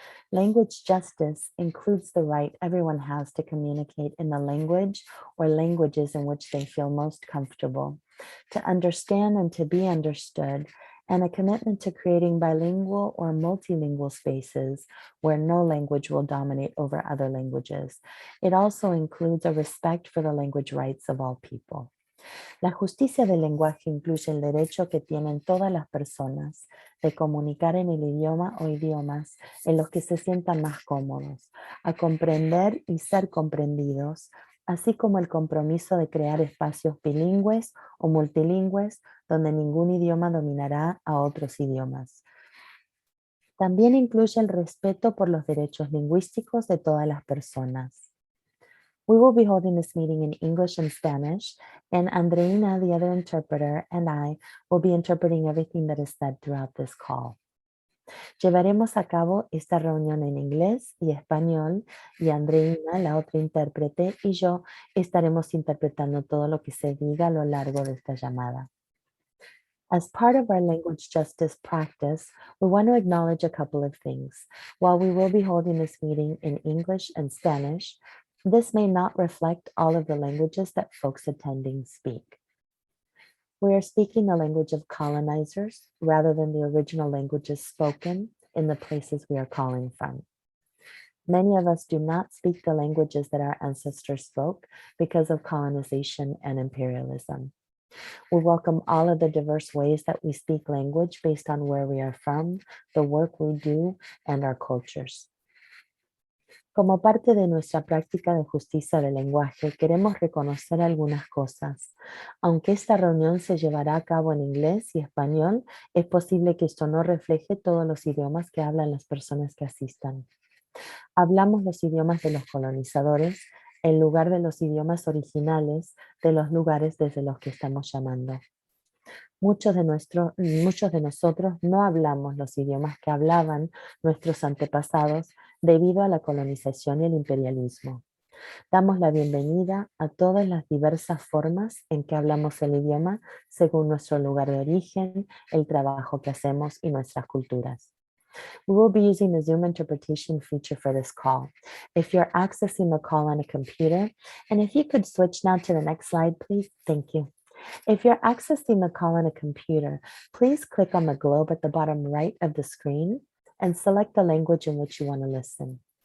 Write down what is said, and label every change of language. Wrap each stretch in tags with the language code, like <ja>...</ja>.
<en>Language justice includes the right everyone has to communicate in the language or languages in which they feel most comfortable, to understand and to be understood, and a commitment to creating bilingual or multilingual spaces where no language will dominate over other languages. It also includes a respect for the language rights of all people.</en> <es>La justicia del lenguaje incluye el derecho que tienen todas las personas de comunicar en el idioma o idiomas en los que se sientan más cómodos, a comprender y ser comprendidos, así como el compromiso de crear espacios bilingües o multilingües donde ningún idioma dominará a otros idiomas. También incluye el respeto por los derechos lingüísticos de todas las personas.</es> <en>We will be holding this meeting in English and Spanish, and Andreina, the other interpreter, and I will be interpreting everything that is said throughout this call.</en> <es>Llevaremos a cabo esta reunión en inglés y español, y Andreina, la otra intérprete, y yo estaremos interpretando todo lo que se diga a lo largo de esta llamada.</es> <en>As part of our language justice practice, we want to acknowledge a couple of things. While we will be holding this meeting in English and Spanish, this may not reflect all of the languages that folks attending speak. We are speaking the language of colonizers rather than the original languages spoken in the places we are calling from. Many of us do not speak the languages that our ancestors spoke because of colonization and imperialism. We welcome all of the diverse ways that we speak language based on where we are from, the work we do, and our cultures.</en> <es>Como parte de nuestra práctica de justicia del lenguaje, queremos reconocer algunas cosas. Aunque esta reunión se llevará a cabo en inglés y español, es posible que esto no refleje todos los idiomas que hablan las personas que asistan. Hablamos los idiomas de los colonizadores en lugar de los idiomas originales de los lugares desde los que estamos llamando. Muchos de nosotros no hablamos los idiomas que hablaban nuestros antepasados debido a la colonización y el imperialismo. Damos la bienvenida a todas las diversas formas en que hablamos el idioma según nuestro lugar de origen, el trabajo que hacemos y nuestras culturas.</es> <en>We will be using the Zoom interpretation feature for this call. If you're accessing the call on a computer, and if you could switch now to the next slide, please, thank you. If you're accessing the call on a computer, please click on the globe at the bottom right of the screen and select the language in which you want to listen.</en>